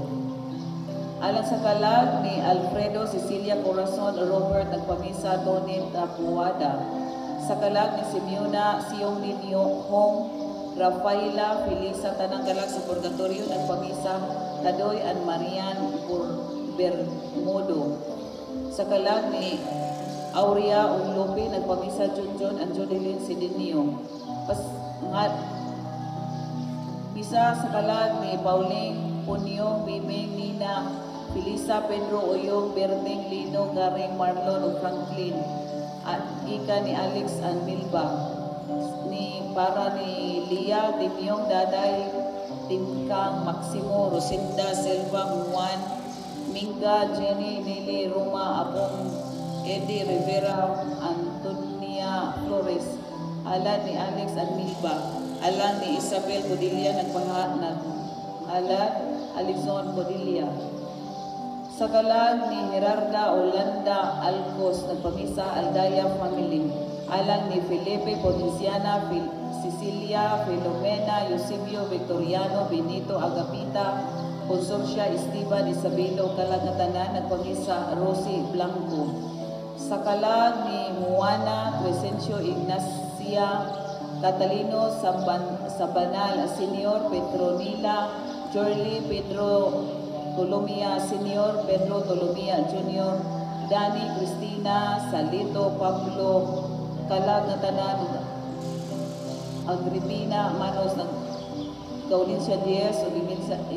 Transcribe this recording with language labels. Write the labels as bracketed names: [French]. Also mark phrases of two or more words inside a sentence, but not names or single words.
[Cebuano] Alang sa kalag ni Alfredo Cecilia Corazon Robert, nagpamisa Tony Tapuada. Sa kalag ni Simeona Siong Ninyo Hong Rafaela Felisa, tanang kalag sa Purgatorio, nagpamisa Tadoy and Marian Bermudo. Sa kalag ni Aurea Unglope, nagpamisa Junjun and Jodelyn Sidinio. Misa sa kalag ni Pauline Punyong, Bibing, Nina, Felisa, Pedro, Oyong, Berding, Lino, Garing, Marlon, o Franklin. At ika ni Alex and Milba. Para ni Lia, Timyong, Daday, Timkang, Maximo, Rosinda, Silva, Juan, Minga, Jenny, Nili, Roma, Apong, Eddie, Rivera, Antonia, Flores. Alan ni Alex and Milba. Alan ni Isabel Codilia, Alan Alison Codilia. Sa kalag ni Gerarda Olanda Alcos, nagpamisa Aldaya Family. Alang ni Felipe Potenciana, Cecilia, Filomena, Eusebio, Victoriano, Benito, Agapita, Consorcia, Esteban, Isabelo, kalagatanan, nagpamisa Rosie Blanco. Sa kalag ni Juana, Crescencio, Ignacia, Catalino, Sabanal, Senior, Petronila, Jorly, Pedro Tolomia, Senior, Pedro Tolomia, Junior, Dani, Cristina, Salito, Pablo, kalag na tanan, Agripina, Manos, ng Gaulincia 10, o Liminsa,